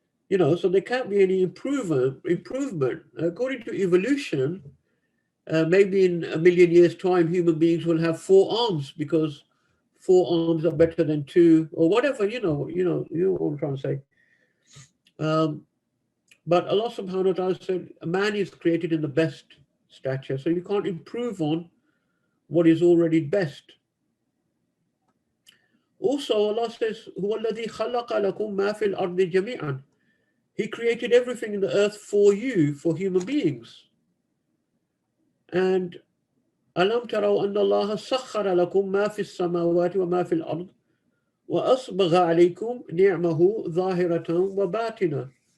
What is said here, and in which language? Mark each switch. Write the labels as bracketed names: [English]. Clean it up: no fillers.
[English] So there can't be any improvement. According to evolution, maybe in a million years' time, human beings will have 4 arms because 4 arms are better than 2, or whatever. You know what I'm trying to say. But Allah subhanahu wa ta'ala said, a man is created in the best stature, so you can't improve on what is already best. [Arabic] Also, Allah says, هُوَ الَّذِي خَلَقَ لَكُم مَا فِي الْأَرْضِ جَمِيعًا. [English] He created everything in the earth for you, for human beings. [Arabic] And أَلَمْ تَرَوْا أَنَّ اللَّهَ سَخَّرَ لَكُم مَا فِي السَّمَاوَاتِ وَمَا فِي الْأَرْضِ وَأَصْبَغَ عَلَيْكُمْ نِعْمَهُ ظَاهِرَةً وَبَاطِنَةً.